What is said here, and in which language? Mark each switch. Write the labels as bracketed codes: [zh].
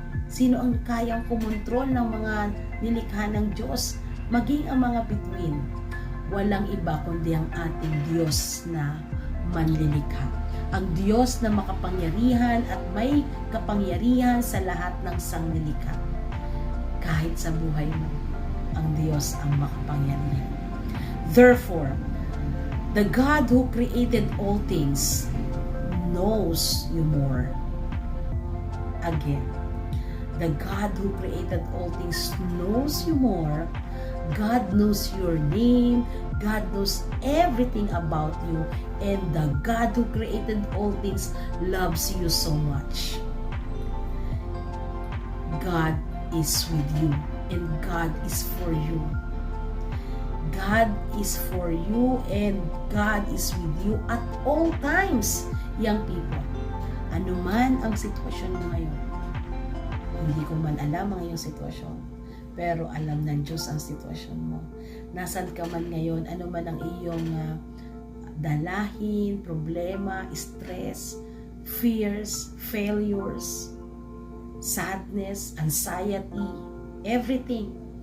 [tl] Sino ang kayang kumontrol ng mga nilikha ng Diyos? Maging ang mga bituin. Walang iba kundi ang ating Diyos na manlilikha. Ang Diyos na makapangyarihan at may kapangyarihan sa lahat ng sangnilikha. Kahit sa buhay mo, ang Diyos ang makapangyarihan. [en] Therefore, the God who created all things knows you more. Again, the God who created all things knows you more. God knows your name. God knows everything about you. And the God who created all things loves you so much. God is with you. And God is for you. God is for you and God is with you at all times, young people. [tl] Ano man ang sitwasyon mo ngayon, hindi ko man alam ang iyong sitwasyon, pero alam ng Diyos ang sitwasyon mo. Nasaan ka man ngayon, ano man ang iyong dalahin, problema, stress, [en] fears, failures, sadness, anxiety, everything.